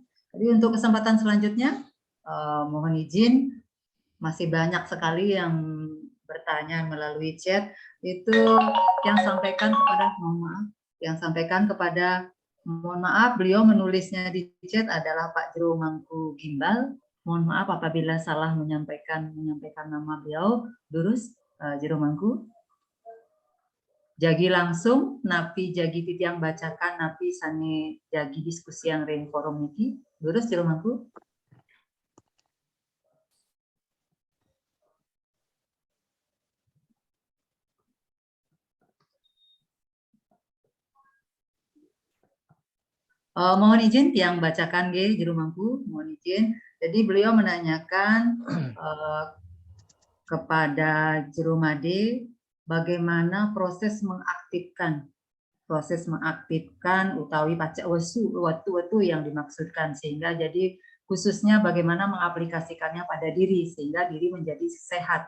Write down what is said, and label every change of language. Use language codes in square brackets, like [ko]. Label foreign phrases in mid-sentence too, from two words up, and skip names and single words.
[id] Jadi untuk kesempatan selanjutnya, mohon izin, masih banyak sekali yang bertanya melalui chat. Itu yang sampaikan kepada, mohon maaf, beliau menulisnya di chat adalah Pak Jero Mangku Gimbal. Mohon maaf apabila salah menyampaikan nama beliau. Lurus, Jero Mangku. [ban] Jagi langsung, napi jagi titiang bacakan, napi sane jagi diskusi yang ring forum niki. [id] Lurus, Jero Mangku. Mohon izin tiang bacakan Jero Mangku, mohon izin. Jadi beliau menanyakan kepada Jero Made bagaimana proses mengaktifkan utawi pacak wetu yang dimaksudkan, sehingga jadi khususnya bagaimana mengaplikasikannya pada diri sehingga diri menjadi sehat.